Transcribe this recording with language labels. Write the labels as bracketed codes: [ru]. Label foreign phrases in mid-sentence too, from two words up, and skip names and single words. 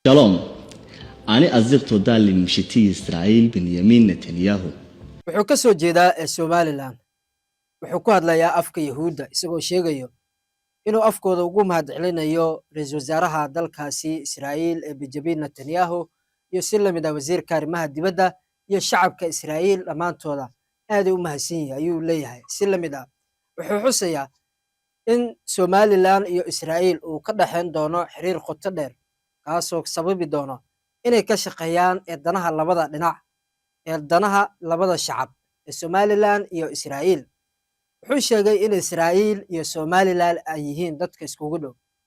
[he] שלום, אני אזיר תודה לממשלתי ישראל בנימין נתניהו. [so] wuxuu ka soo jeedaa Somaliland wuxuu ku hadlayaa afka Yahuudda isagoo sheegayo inuu afkooda ugu mahadcelinayo ra'iisul wasaaraha dalkaasi Israa'iil Benjamin Netanyahu iyo si la mid ah wasiirka arrimaha dibadda iyo shacabka Israa'iil dhammaantooda aad u mahadsan yahay ayuu leeyahay si la mid ah wuxuu xusayaa in Somaliland iyo Israa'iil uu ka dhaxayn doono xiriir qoto dheer kaasoo sababi doono inay ka shaqeeyaan danaha labada dhinac danaha labada shacab Somaliland iyo Israa'iil wuxuu sheegay in Israa'iil iyo Somaliland ay yihiin dadka iskugu dhow